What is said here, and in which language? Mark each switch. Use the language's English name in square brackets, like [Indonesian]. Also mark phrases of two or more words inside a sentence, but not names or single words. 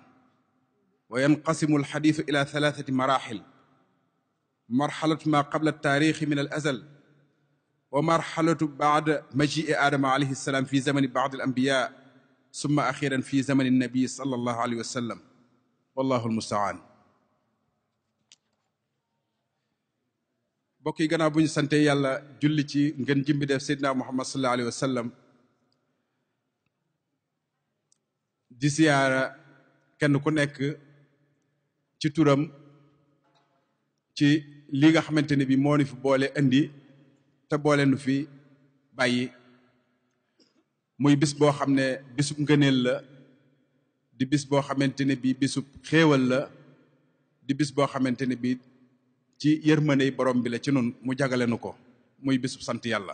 [Arabic] وينقسم الحديث إلى 3 مراحل: مرحلة ما قبل التاريخ من الأزل، ومرحلة بعد مجيء آدم عليه السلام في زمن بعض الأنبياء، ثم أخيرا في زمن النبي صلى الله عليه وسلم، والله المستعان. [Wolof] bokk yi gannaaw bu ñu sante yàlla julli ci ngeen jimbi def Seydina Muhammad [Arabic] صلى الله عليه وسلم, [Wolof] di siyaara kenn ku nekk ci turam ci li nga xamante ne bi moo ni fi boole indi te boole nu fi bàyyi, muy bis boo xam ne bisub ngëneel la, di bis boo xamante ne bi bisub xéewal la, di bis boo xamante ne bi ci yërmandey borom bi la ci nun mu jagale nu ko, muy bisub sant yàlla.